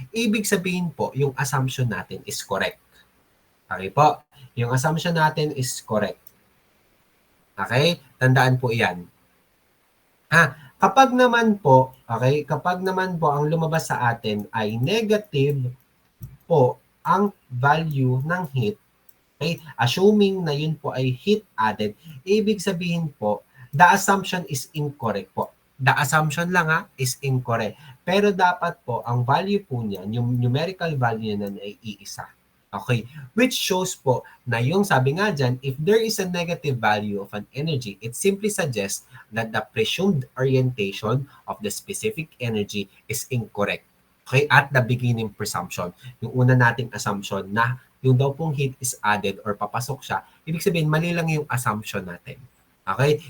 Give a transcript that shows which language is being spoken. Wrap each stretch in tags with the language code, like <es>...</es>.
<tl>Ibig sabihin po, yung assumption natin</tl> <en>is correct.</en> <tl>Okay po?</tl> <en>Yung assumption natin is correct.</en> <tl>Okay? Tandaan po yan. Kapag naman po, okay, kapag naman po ang lumabas sa atin ay negative po ang value ng heat, okay, assuming na yun po ay heat added, ibig sabihin po,</tl> <en>the assumption is incorrect</en> <tl>po.</tl> <en>The assumption lang is incorrect.</en> <tl>Pero dapat po, ang value po niyan, yung numerical value niyan ay iisa.</tl> <en>Okay? Which shows</en> <tl>po na yung sabi nga dyan,</tl> <en>if there is a negative value of an energy, it simply suggests that the presumed orientation of the specific energy is incorrect.</en> <tl>Okay?</tl> <en>At the beginning presumption.</en> <tl>Yung una nating assumption na yung daw pong heat is added or papasok siya, ibig sabihin, mali lang yung assumption natin. Okay?</tl>